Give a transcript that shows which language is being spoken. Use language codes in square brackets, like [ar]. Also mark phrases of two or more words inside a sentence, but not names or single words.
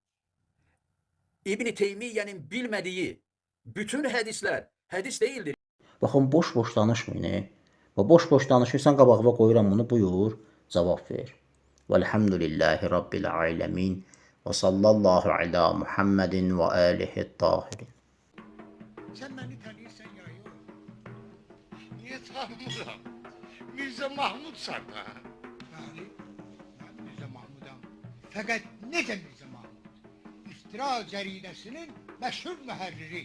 [az] İbn Teymiyyənin bilmədiyi bütün hədislər hədis deyildir. Baxın, boş-boş danışmayın. Və boş-boş danışırsan, qabağıma qoyuram bunu, buyur, cavab ver. [ar] والحمد لله رب العالمين وصلى الله على محمد وآله الطاهرين. [tr] Sen beni tanıyorsan ya yok. [az] Niye tanımıram? Mirza Mahmud sana. [tr] Yani ben Mirza Mahmud'am. Fakat [az] necə Mirzə Mahmud? [tr] İftira caridesinin meşhur müherriri.